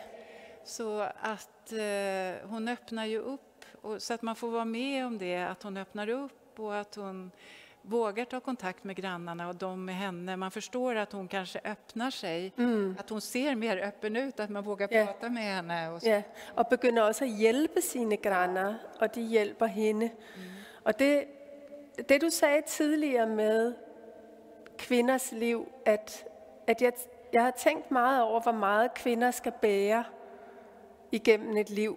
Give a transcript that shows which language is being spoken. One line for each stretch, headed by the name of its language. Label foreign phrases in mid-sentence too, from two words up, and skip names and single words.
Swedish: Så att hon öppnar ju upp, och så att man får vara med om det, att hon öppnar upp och att hon vågar ta kontakt med grannarna och de med henne. Man förstår att hon kanske öppnar sig, att hon ser mer öppen ut, att man vågar prata med henne. Och, ja,
Danish: og begynder også at hjælpe sine granner, og de hjælper hende. Og det du sagde tidligere med kvinders liv, at jeg har tænkt meget over, hvor meget kvinder skal bære igennem et liv.